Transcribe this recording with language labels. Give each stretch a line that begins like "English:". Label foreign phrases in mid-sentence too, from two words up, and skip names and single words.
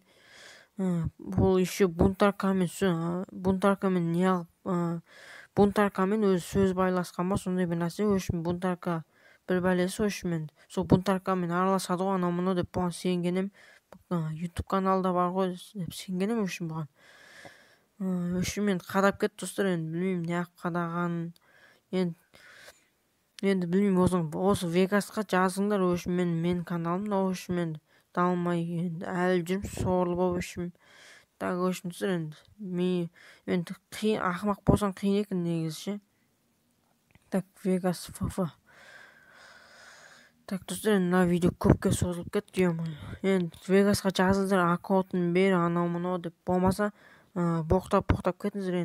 Kazakh: Бұл еще бунтаркамен өзі сөз байласқан ба, сондай бір нәрсе.
Russian: В общем,
Kazakh: бунтарка бір бәлесі.
Russian: В общем,
Kazakh: сол бунтаркамен араласады ғой анау деп бұған сенгенем. Ютуб каналда бар ғой деп сенгенем.
Russian: В общем, бұған. В общем,
Kazakh: мен қадап кетті достар. Енді білмеймін неғып қадағанын. Енді білмеймін, осы Вегасқа жазыңдар.
Russian: В общем,
Kazakh: мен каналымда.
Russian: В общем,
Kazakh: енді дамылмай әлі жүрмін, сорлы болып.
Russian: В общем, так, в общем,
Kazakh: енді ақымақ болсаң қиын екен негізі ше. Так, Вегас ФФ. Так, достар, мына видео көпке созылып кетті. Енді Вегасқа жазыңыздар, аккаунтын бер, анау деп. Болмаса боқтап кетіңіздер.